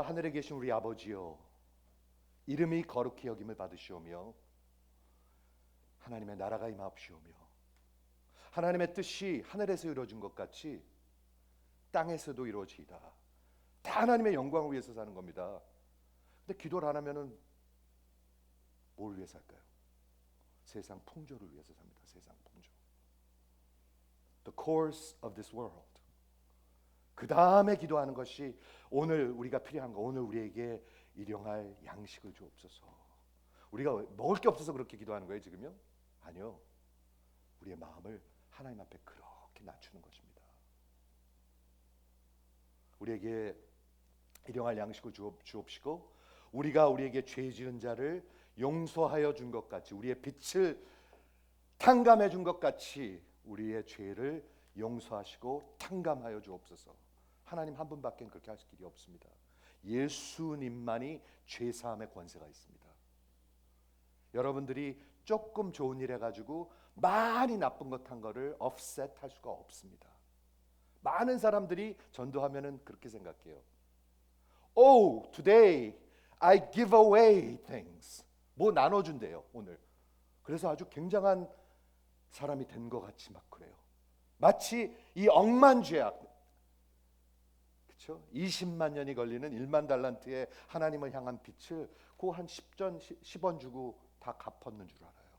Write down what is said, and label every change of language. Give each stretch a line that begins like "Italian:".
Korean: 하늘에 계신 우리 아버지여, 이름이 거룩히 여김을 받으시오며 하나님의 나라가 임하옵시오며 하나님의 뜻이 하늘에서 이루어진 것 같이 땅에서도 이루어지이다. 다 하나님의 영광을 위해서 사는 겁니다. 근데 기도를 안 하면은 뭘 위해서 할까요? 세상 풍조를 위해서 삽니다. 세상 풍조.
English: The course of this world.
Korean: 그 다음에 기도하는 것이 오늘 우리가 필요한 거. 오늘 우리에게 일용할 양식을 주옵소서. 우리가 먹을 게 없어서 그렇게 기도하는 거예요 지금요? 아니요. 우리의 마음을 하나님 앞에 그렇게 낮추는 것입니다. 우리에게 일용할 양식을 주옵시고 우리가 우리에게 죄 지은 자를 용서하여 준 것 같이, 우리의 빚을 탕감해 준 것 같이 우리의 죄를 용서하시고 탕감하여 주옵소서. 하나님 한 분밖에 그렇게 하실 길이 없습니다. 예수님만이 죄 사함의 권세가 있습니다. 여러분들이 조금 좋은 일 해가지고 많이 나쁜 것 한 거를 offset 할 수가 없습니다. 많은 사람들이 전도하면은 그렇게 생각해요.
English: Oh, today I give away things.
Korean: 뭐 나눠준대요 오늘. 그래서 아주 굉장한 사람이 된 것 같이 막 그래요. 마치 이 억만죄악, 그렇죠? 20만 년이 걸리는 1만 달란트의 하나님을 향한 빚을 그 한 10원 주고 다 갚았는 줄 알아요.